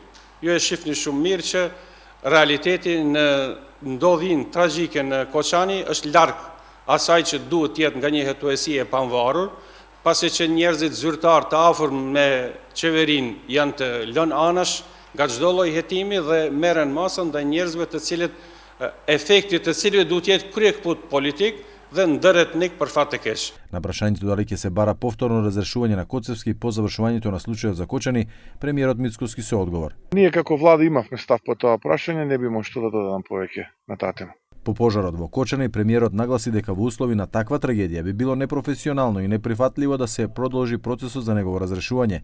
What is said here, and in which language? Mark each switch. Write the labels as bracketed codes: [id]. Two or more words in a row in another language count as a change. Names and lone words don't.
[sq] Ju e shihni shumë mirë që realiteti në ndodhin tragjike në Koçani është larg asaj që duhet të jetë nga një hetuesi e pavarur, pasi që njerëzit zyrtar të afër me qeverinë janë të lënë anash nga çdo lloj hetimi dhe merren masa ndaj njerëzve të cilët efekti të cilëve duhet të jetë kryekput politik dhe ndëretnik për fat të keq. [mk] На прашањето дали ќе се бара повторно разрешување на Коцевски по завршувањето на случајот за Кочани, премиерот Мицкоски со одговор. Ние како влада имавме став по тоа прашање, не би што да додадам повеќе на таа тема. По пожарот во Кочани, премиерот нагласи дека во услови на таква трагедија би било непрофесионално и неприфатливо да се продолжи процесот за негово разрешување.